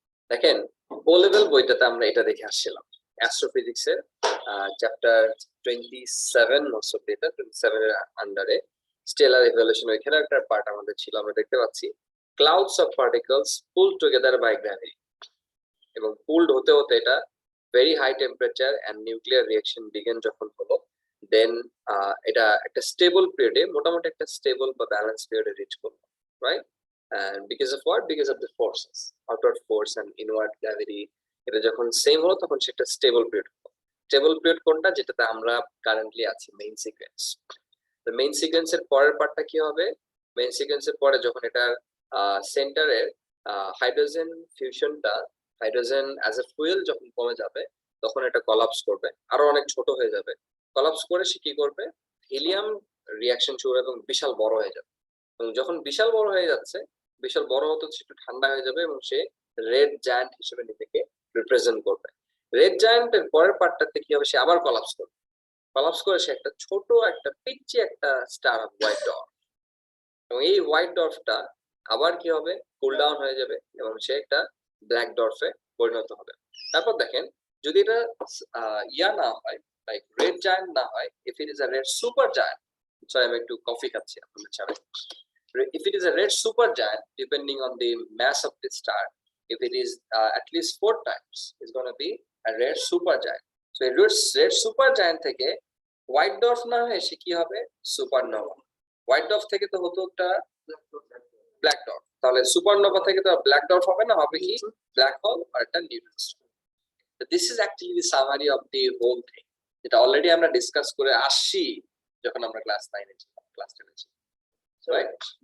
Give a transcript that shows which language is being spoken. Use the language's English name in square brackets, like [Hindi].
[Bangla] দেখেন, ও লেভেল বইটাতে আমরা এটা দেখে আসছিলাম, অ্যাস্ট্রোফিজিক্সের চ্যাপ্টার 27 মোস্ট অফ এটা 27 এর আন্ডারে স্টেলার ইভ্যালুয়েশন, এখানে একটা পার্ট আমাদের ছিল, আমরা দেখতে পাচ্ছি [English] clouds of particles pulled together by gravity, [Bangla] এবং পুলড হতে হতে এটা [English] very high temperature and nuclear reaction begin [Bangla] যখন হলো, দেন এটা একটা স্টেবল পিরিয়ডে, মোটামুটি একটা স্টেবল বা ব্যালেন্স পিরিয়ডে রিচ করলো, right? [English] And because of what? Because of the forces, outward force and inward gravity. [Bangla] এটা যখন সেম হলো তখন সেটা স্টেবল পিরিয়ড। স্টেবল পিরিয়ড কোনটা? যেটাতে আমরা কারেন্টলি আছি, মেইন সিকোয়েন্স। তো মেইন সিকোয়েন্সের পরের পার্টটা কি হবে? মেইন সিকোয়েন্সের পরে যখন এটার সেন্টারের hydrogen ফিউশনটা, hydrogen as a fuel যখন কমে যাবে তখন এটা কলাপস করবে, আরো অনেক ছোট হয়ে যাবে। কলাপস করে সে কি করবে? হিলিয়াম রিঅ্যাকশন শুরু এবং বিশাল বড় হয়ে যাবে, এবং যখন বিশাল বড় হয়ে যাচ্ছে, বিশাল বড় হতে একটু ঠান্ডা হয়ে যাবে এবং সে রেড জায়ান্ট হিসেবে নিজেকে রিপ্রেজেন্ট করবে। রেড জায়ান্টের পরের পার্টটাতে কি হবে? সে আবার কলাপস করবে, কলাপস করে সে একটা ছোট একটা পিচ্চি একটা স্টার হোয়াইট ডর্ফ, এবং এই হোয়াইট ডর্ফটা আবার কি হবে? কুল ডাউন হয়ে যাবে এবং সে একটা ব্ল্যাক ডর্ফে পরিণত হবে। তারপর দেখেন, যদি এটা ইয়া না হয়, লাইক রেড জায়ান্ট না হয়, [English] if it is a red super giant, [Bangla] sorry আমি একটু কফি খাচ্ছি আপনাদের ছাড়া। [English] If it is a red supergiant, depending on the mass of the star, if it is at least 4 times, it's going to be a red supergiant. So a red supergiant [Bangla] থেকে white dwarf না হয়ে সে কি হবে? Supernova. White dwarf থেকে তো হতো একটা black dwarf, তাহলে সুপারনোভা থেকে তো ব্ল্যাক ডর্ফ হবে না, হবে কি? ব্ল্যাক হোল আর একটা neutron star. [English] So this is actually the summary of the whole thing, [Bangla] যেটা অলরেডি আমরা ডিসকাস করে আসছি যখন আমরা ক্লাস 9 এ ছিলাম, ক্লাস 10 এ ছিলাম, রাইট?